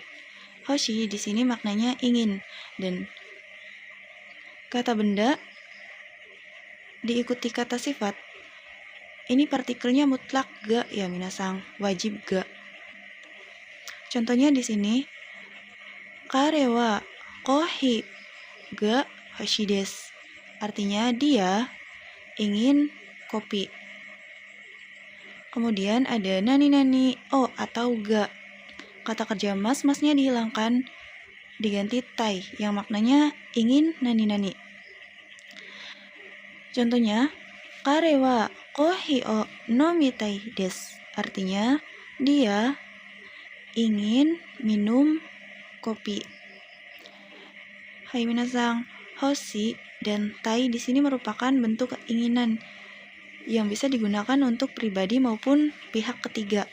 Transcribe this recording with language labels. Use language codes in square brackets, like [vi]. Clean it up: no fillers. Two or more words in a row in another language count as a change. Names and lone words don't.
[id] Hoshi di sini maknanya ingin, dan kata benda diikuti kata sifat. Ini partikelnya mutlak ga ya minasang, wajib ga. Contohnya di sini, [ja] 彼はコーヒーが欲しいです. [id] Artinya dia ingin kopi. Kemudian ada [ja] 何々を [id] atau ga. Kata kerja mas-masnya dihilangkan, diganti tai yang maknanya ingin nani-nani. Contohnya, [ja] 彼はコーヒーを飲みたいです. [id] Artinya, dia ingin minum kopi. Hai minasang, hoshi dan tai di sini merupakan bentuk keinginan yang bisa digunakan untuk pribadi maupun pihak ketiga.